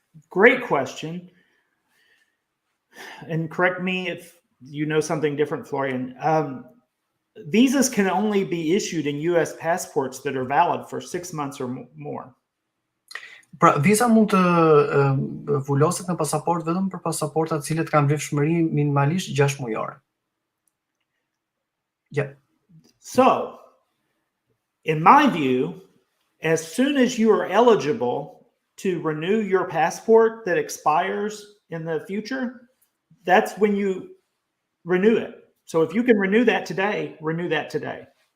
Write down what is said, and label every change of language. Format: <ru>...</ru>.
<en>Great question. And correct me if you know something different, Florian. Visas can only be issued in U.S. passports that are valid for 6 months or more.</en> <sq>Pra, visa mund të vuloset në pasaport vetëm për pasaporta të cilët kanë vlefshmëri minimalisht 6 mujore.</sq> <en>Yeah. So, in my view, as soon as you are eligible to renew your passport that expires in the future, that's when you renew it. So if you can renew that today, renew that today.</en>